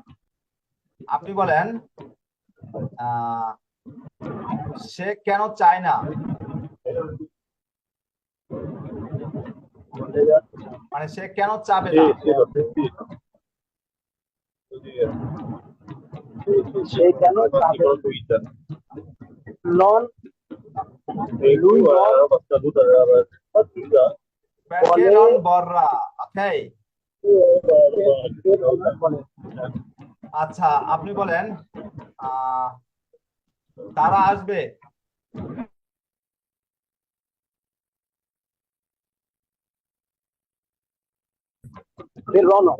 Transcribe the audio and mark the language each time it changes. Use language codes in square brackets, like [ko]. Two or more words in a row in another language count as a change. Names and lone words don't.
[bn] আপনি বলেন সে কেন চায় না মানে সে কেন চাবে না সে কেন [it] non lui perché non vorrà [bn] ওকে আচ্ছা আপনি বলেন তারা আসবে verranno